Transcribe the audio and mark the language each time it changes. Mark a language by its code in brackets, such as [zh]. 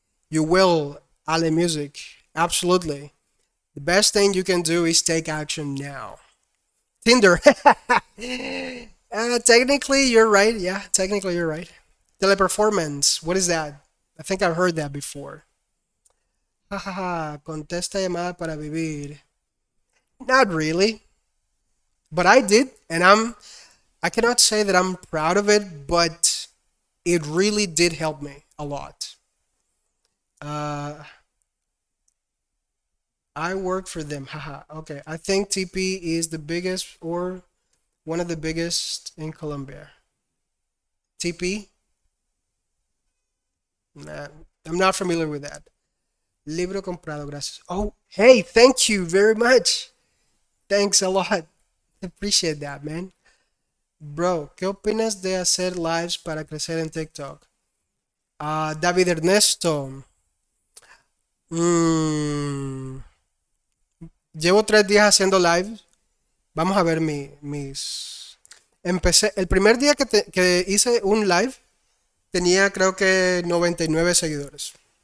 [en] You will, Ale Music. Absolutely. The best thing you can do is take action now. Tinder. Technically, you're right. Yeah, technically, you're right. Teleperformance. What is that? I think I've heard that before. [es] Jajaja, contesta llamada para vivir. [en] Not really, but I did, and I cannot say that I'm proud of it, but it really did help me a lot. Uh, I work for them. Haha. Okay, I think TP is the biggest or one of the biggest in Colombia. TP? Nah, I'm not familiar with that. [es] Libro comprado, gracias. [en] Oh, hey, thank you very much. Thanks a lot. Appreciate that, man. [es] Bro, ¿qué opinas de hacer lives para crecer en TikTok? David Ernesto. mm, Llevo 3 días haciendo lives. Vamos a ver mis... Empecé, el primer día que hice un live tenía creo que 99 seguidores.